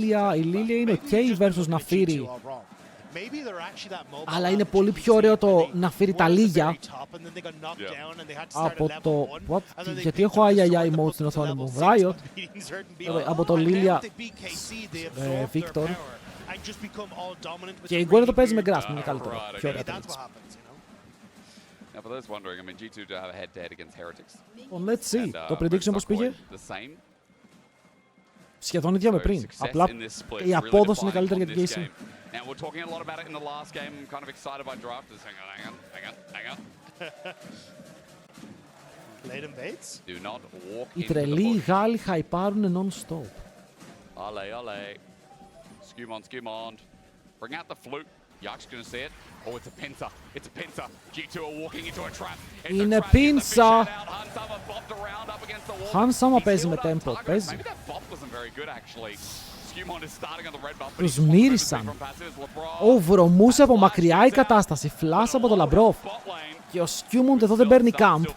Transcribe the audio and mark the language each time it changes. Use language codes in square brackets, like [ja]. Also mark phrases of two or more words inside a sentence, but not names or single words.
[el] Η Lilia είναι [en] ok versus [el] Naafiri. Αλλά είναι πολύ πιο ωραίο το Naafiri τα Λίγια από το... What? Γιατί έχω αιαιαι emote στην οθόνη μου. Riot. Από το Lilia Victor. Και η Gwen το παίζει με Grasp. Είναι καλύτερο. Πιο ωραία τελείως. [en] Now, for those wondering, I mean, G2 do have a head-to-head against Heretics. Well, let's see. [el] Το prediction πώς πήγε? Σχεδόν ίδια με πριν. Απλά η απόδοση είναι καλύτερη για την KC. [en] Now, we're talking a lot about it in the last game. I'm kind of excited by drafters. Hang on. Do not walk [el] Οι [en] into the [el] τρελοί [en] bush. [el] Γάλλοι χαϊπάρουν non-stop. [fr] Allez. Skumond. [en] Bring out the flute. Yak's gonna see it. Oh, it's a pincer. It's a pincer. G2 are walking into a trap. [el] Είναι πίνσα. Hansama παίζει με tempo. Παίζει. Τους μύρισαν. Βρωμούσε από μακριά η κατάσταση. Φλάς από το Λαμπρόφ. Και ο Σκιούμοντ εδώ δεν παίρνει camp.